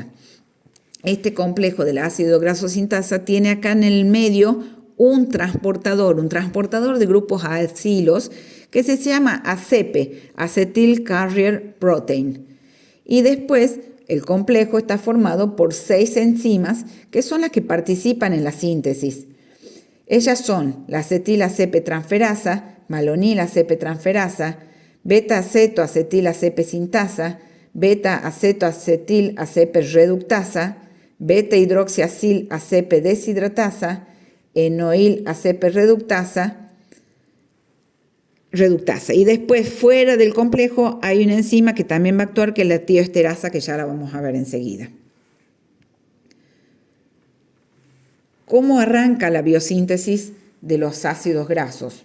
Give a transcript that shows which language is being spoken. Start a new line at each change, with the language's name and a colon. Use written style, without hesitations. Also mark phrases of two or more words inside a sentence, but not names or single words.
Spanish: Este complejo del ácido graso sintasa tiene acá en el medio un transportador de grupos acilos que se llama ACP,
English: Acetyl Carrier Protein.
Spanish: Y después el complejo está formado por 6 enzimas que son las que participan en la síntesis. Ellas son la acetil-ACP-transferasa, malonil-ACP-transferasa, beta-aceto-acetil-ACP sintasa, beta-aceto-acetil-ACP reductasa, beta-hidroxiacil-ACP deshidratasa, enoil-ACP reductasa. Y después, fuera del complejo, hay una enzima que también va a actuar, que es la tioesterasa, que ya la vamos a ver enseguida. ¿Cómo arranca la biosíntesis de los ácidos grasos?